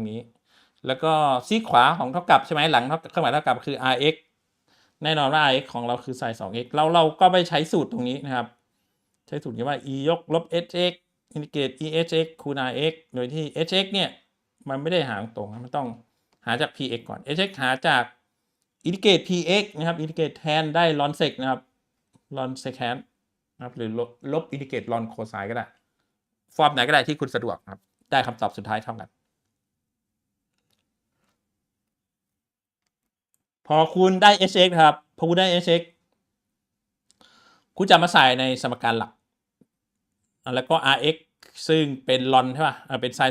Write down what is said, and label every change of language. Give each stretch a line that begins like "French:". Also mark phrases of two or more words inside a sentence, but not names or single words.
Thai: รงนี้แล้วก็ซีกขวาของเท่ากับใช่ไหมหลังเครื่องหมายเท่ากับคือ rx แน่นอนว่า rx ของเราคือ sin 2x เราก็ไปใช้สูตรตรงนี้นะครับใช้สูตรนี้ว่า e ยกลบ hx อินทิเกรต ehx คูณ rx โดยที่ hx เนี่ยมันไม่ได้หาตรงมันต้องหาจาก px ก่อน hx หาจากอินทิเกรต px นะครับอินทิเกรตแทนได้ ln sec นะครับ ln secant นะครับหรือลบอินทิเกรต ln cosine ก็ได้ฟอร์มไหนก็ได้ที่คุณสะดวกครับได้คำตอบสุดท้ายเท่ากัน พอคุณได้ hx ครับพอคุณได้ hx คุณจะมาใส่ในสมการหลักแล้วก็ rx ซึ่งเป็น ln ใช่ป่ะเป็น sin